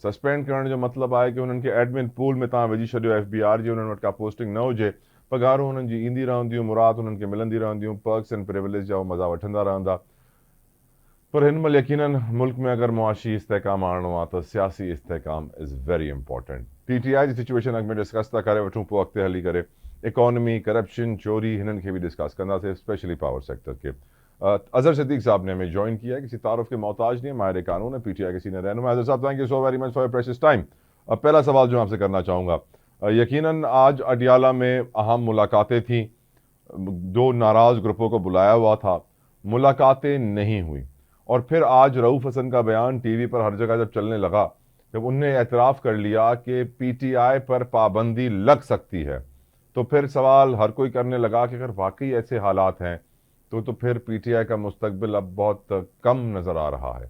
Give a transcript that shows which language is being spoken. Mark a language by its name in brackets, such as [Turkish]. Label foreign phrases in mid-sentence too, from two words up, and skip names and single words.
[Sindhi] सस्पेंड करण जो मतिलबु आहे कि हुननि खे एडमिन पूल में तव्हां विझी छॾियो, FBI जी हुननि वटि का पोस्टिंग न हुजे, पघारूं हुननि जी ईंदी रहंदियूं, मुराद हुननि खे मिलंदी रहंदियूं, [English] perks and privilege [Sindhi] जा मज़ा वठंदा रहंदा। पर हिन महिल यकीनन मुल्क में अगरि मुआशी इस्तेहकाम आणणो आहे त सियासी इस्तेहकाम [English] is very important. [Sindhi] PTI जी सिचुएशन अॻु में डिस्कस था करे वठूं, पोइ अॻिते हली करे इकोनॉमी, करप्शन, चोरी, हिननि खे बि डिस्कस कंदासीं, [English] specially power sector के। [Urdu] اظہر صدیق صاحب نے ہمیں جوائن کیا ہے، کسی تعارف کے محتاج نہیں، ماہر قانون ہے، PTI کے سینئر رہنما. اظہر صاحب, [English] thank you so very much for your precious time. [Urdu] پہلا سوال جو آپ سے کرنا چاہوں گا، یقیناً آج اڈیالہ میں اہم ملاقاتیں تھیں، 2 ناراض گروپوں کو بلایا ہوا تھا، ملاقاتیں نہیں ہوئی، اور پھر آج رؤف حسن کا بیان ٹی وی پر ہر جگہ جب چلنے لگا، جب ان نے اعتراف کر لیا کہ PTI پر پابندی لگ سکتی ہے، تو پھر سوال ہر کوئی کرنے لگا کہ اگر واقعی ایسے حالات ہیں تو پھر PTI کا مستقبل اب بہت کم نظر آ رہا ہے.